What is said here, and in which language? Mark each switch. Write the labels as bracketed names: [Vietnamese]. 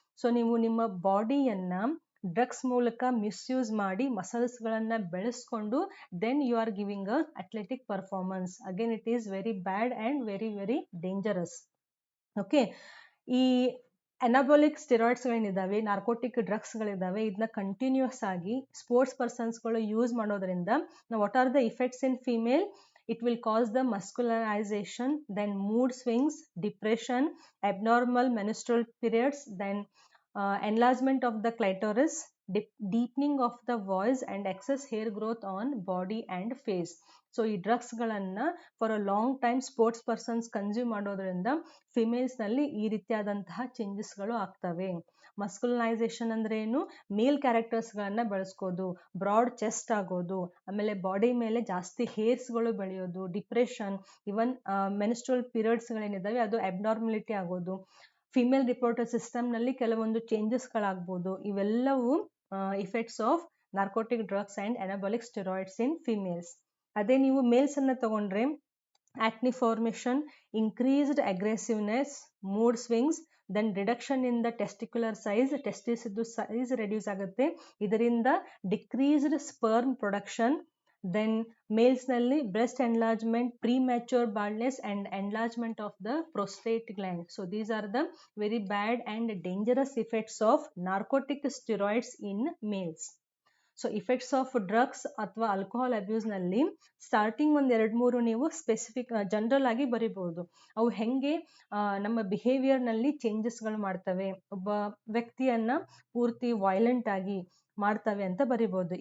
[Kannada] So ನೀವು ನಿಮ್ಮ ಬಾಡಿಯನ್ನ drugs ಮೂಲಕ ಮಿಸ್ಯೂಸ್ ಮಾಡಿ ಮಸಲ್ಸ್ ಗಳನ್ನ ಬೆಳೆಸ್ಕೊಂಡು [English] Then you are giving a athletic performance. Again it is very bad and very very dangerous. Okay, ಈ [Kannada] ಅನಾಬಾಲಿಕ್ ಸ್ಟೆರಾಯ್ಡ್ಸ್ಗಳೇನಿದ್ದಾವೆ, ನಾರ್ಕೋಟಿಕ್ ಡ್ರಗ್ಸ್ಗಳಿದ್ದಾವೆ, ಇದನ್ನ ಕಂಟಿನ್ಯೂಸ್ ಆಗಿ ಸ್ಪೋರ್ಟ್ಸ್ ಪರ್ಸನ್ಸ್ಗಳು ಯೂಸ್ ಮಾಡೋದ್ರಿಂದ [English] What are the effects in female? It will cause the muscularization, then mood swings, depression, abnormal menstrual periods, then enlargement of the clitoris, deepening of the voice and excess hair growth on body and face. [Kannada] So ಈ ಡ್ರಗ್ಸ್ಗಳನ್ನು for a long time sports persons consume ಮಾಡೋದ್ರಿಂದ ಫಿಮೇಲ್ಸ್ನಲ್ಲಿ ಈ ರೀತಿಯಾದಂತಹ ಚೇಂಜಸ್ಗಳು ಆಗ್ತವೆ. ಮಸ್ಕುಲನೈಸೇಷನ್ ಅಂದ್ರೆ ಏನು? ಮೇಲ್ ಕ್ಯಾರೆಕ್ಟರ್ಸ್ಗಳನ್ನು ಬೆಳೆಸ್ಕೋದು, broad chest ಆಗೋದು, ಆಮೇಲೆ body ಮೇಲೆ ಜಾಸ್ತಿ ಹೇರ್ಸ್ಗಳು ಬೆಳೆಯೋದು, ಡಿಪ್ರೆಷನ್, ಇವನ್ ಮೆನ್ಸ್ಟ್ರಲ್ ಪೀರಿಯಡ್ಸ್ಗಳೇನಿದ್ದಾವೆ ಅದು ಅಬ್ನಾರ್ಮಲಿಟಿ ಆಗೋದು, ಫಿಮೇಲ್ ರಿಪೋರ್ಟರ್ ಸಿಸ್ಟಮ್ನಲ್ಲಿ ಕೆಲವೊಂದು ಚೇಂಜಸ್ಗಳಾಗ್ಬೋದು. ಇವೆಲ್ಲವೂ [English] Effects of narcotic drugs and anabolic steroids in females. [Kannada] ಅದೇ ನೀವು ಮೇಲ್ಸನ್ನು ತಗೊಂಡ್ರೆ [English] acne formation, increased aggressiveness, mood swings, then reduction in the testicular size, testis size reduce [Kannada] ಆಗುತ್ತೆ, ಇದರಿಂದ [English] decreased sperm production, then males ನಲ್ಲಿ breast enlargement, premature baldness and enlargement of the prostate gland. So these are the very bad and dangerous effects of narcotic steroids in males. [Kannada] So effects of drugs ಅಥವಾ alcohol ಅಬ್ಯೂಸ್ನಲ್ಲಿ starting ಒಂದು 2-3 ನೀವು specific general ಆಗಿ ಬರಿಬಹುದು. ಅವು ಹೆಂಗೆ ನಮ್ಮ ಬಿಹೇವಿಯರ್ನಲ್ಲಿ ಚೇಂಜಸ್ಗಳು ಮಾಡ್ತವೆ, ಒಬ್ಬ ವ್ಯಕ್ತಿಯನ್ನ ಪೂರ್ತಿ ವೈಲೆಂಟ್ ಆಗಿ ಮಾಡ್ತವೆ ಅಂತ ಬರಿಬಹುದು.